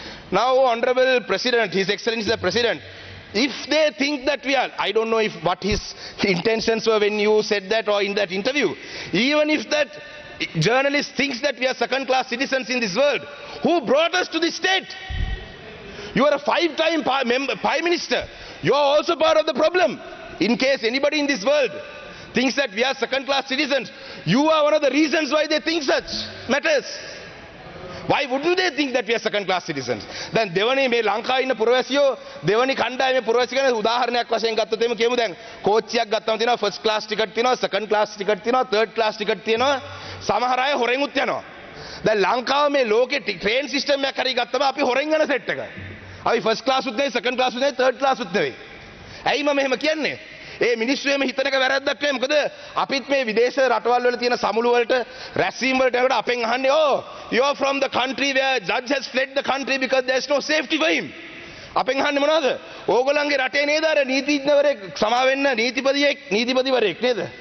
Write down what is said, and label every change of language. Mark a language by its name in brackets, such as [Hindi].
[English] Now honorable president, his excellency the president, if they think that we are, I don't know what his intentions were when you said that or in that interview, even if that journalist thinks that we are second class citizens in this world, who brought us to this state? You are a 5-time prime minister. You are also part of the problem. In case anybody in this world thinks that we are second class citizens, you are one of the reasons why they think such matters. Why wouldn't they think that we are second class citizens? [Sinhala] දැන් දෙවනි මේ ලංකාවේ ඉන්න පුරවැසියෝ දෙවනි කණ්ඩායමේ පුරවැසි ගැන උදාහරණයක් වශයෙන් ගත්තොත් එimhe කියමු දැන් කෝච්චියක් ගත්තම තියෙනවා ෆස්ට් ක්ලාස් ටිකට් තියෙනවා සෙකන්ඩ් ක්ලාස් ටිකට් තියෙනවා තර්ඩ් ක්ලාස් ටිකට් තියෙනවා සමහර අය හොරෙන්ුත් යනවා. දැන් ලංකාවේ මේ ලෝකේ ට්‍රේන් සිස්ටම් එකක් හරි ගත්තම අපි හොරෙන් යන සෙට් එක. අපි ෆස්ට් ක්ලාස් උත් නෙවෙයි සෙකන්ඩ් ක්ලාස් උත් නෙවෙයි තර්ඩ් ක්ලාස් උත් නෙවෙයි. ඇයි මම එහෙම කියන්නේ? ඒ මිනිස්සු එහෙම හිතන එක වැරද්දක් නෙවෙයි. මොකද අපිත් මේ විදේශ රටවල් වල තියෙන සමුළු වලට රැස්වීම වලට යනකොට අපෙන් අහන්නේ [English] you are from the country where judge has fled the country because there is no safety for him. [Sinhala] අපෙන් අහන්නේ මොනවද? ඕගොල්ලන්ගේ රටේ නේද අර නීතිඥවරයෙක් සමා වෙන්න නීතිපතිවරයෙක් නේද?